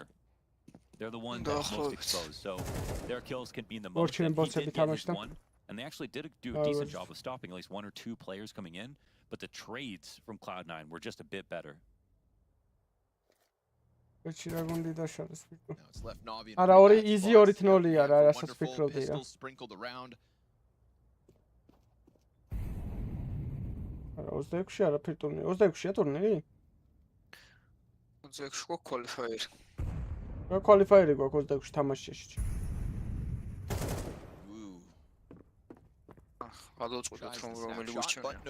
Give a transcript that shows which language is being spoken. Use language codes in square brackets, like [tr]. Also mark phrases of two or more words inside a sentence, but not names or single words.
[en] They're the one that's most exposed, so their kills can be the most. And he did get his one, and they actually did do a decent job of stopping at least 1 or 2 players coming in. But the trades from Cloud9 were just a bit better. Now it's left Navi. [ka] არა ორი easy 2-0-ია რა, რასაც ფიქრობდი რა. [en] Sprinkled around. [ka] არა 26-ში არაფერ ტურნირი. 26-ია ტურნირი? 26-ში ყო qualifier. რა qualifier-ი გვაქვს 26-ში თამაშში? გადავწყვეტეთ რომელი გვიჩვენია.